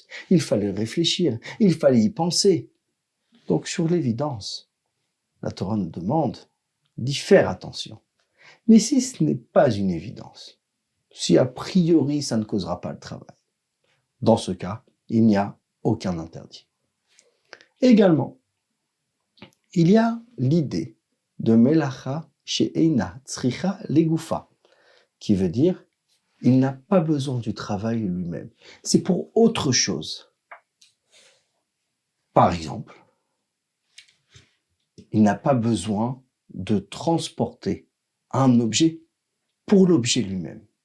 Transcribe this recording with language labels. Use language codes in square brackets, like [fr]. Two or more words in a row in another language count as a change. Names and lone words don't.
[fr] Il fallait réfléchir, il fallait y penser. Donc, sur l'évidence, la Torah nous demande d'y faire attention. Mais si ce n'est pas une évidence, si a priori ça ne causera pas le travail, dans ce cas, il n'y a aucun interdit. Également, il y a l'idée de [he] מלאכה שאינה צריכה לגופה, [fr] qui veut dire il n'a pas besoin du travail lui-même. C'est pour autre chose. Par exemple, il n'a pas besoin de transporter un objet pour l'objet lui-même.